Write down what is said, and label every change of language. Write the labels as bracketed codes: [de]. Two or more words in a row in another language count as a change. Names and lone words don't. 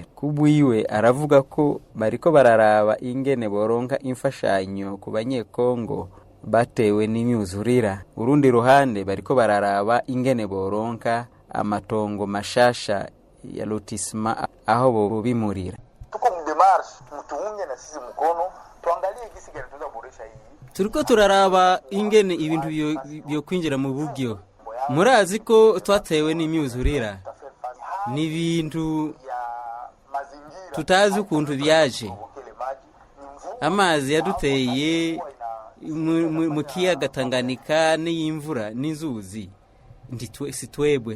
[rn] Kubwiwe aravuga ko bariko bararaba ingene boronka imfashanyo ku banyekongo batewe n'imyuzurira. Urundi ruhande bariko bararaba ingene boronka amatongo mashasha ya lotisma aho bo bimurira. [sw] Tuko mdemarche mutuunge na sisi mkono tuangalie gisi gani tunaweza boresha hii. [rn] Turiko turaraba ingene ibintu byo kwinjira mu buryo. Murazi ko twatewe n'imyuzurira. Ni ibintu tutazi ukuntu byaje. Amazi yaduteye mu kiyaga Tanganyika n'imvura n'inzuzi sitwebwe.